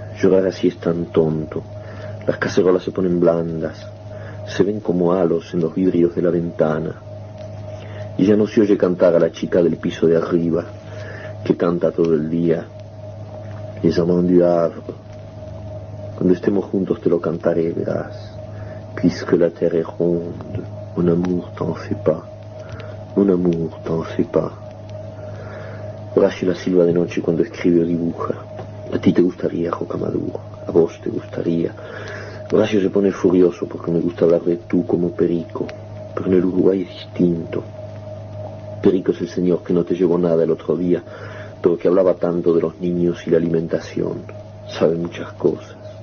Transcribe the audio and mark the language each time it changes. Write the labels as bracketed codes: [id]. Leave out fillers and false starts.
[es] Llorar así es tan tonto. Las cacerolas se ponen blandas. Se ven como halos en los vidrios de la ventana. Y ya no se oye cantar a la chica del piso de arriba, que canta todo el día. Les amants du Havre. Cuando estemos juntos te lo cantaré, verás. [fr] Puisque la terre est ronde, mon amour t'en fait pas, mon amour t'en fait pas. [es] Horacio la silba de noche cuando escribe o dibuja. A ti te gustaría, Rocamadour, a vos te gustaría. Horacio se pone furioso porque me gusta hablar de tú como Perico, pero en el Uruguay es distinto. Perico es el señor que no te llevó nada el otro día, pero que hablaba tanto de los niños y la alimentación, sabe muchas cosas.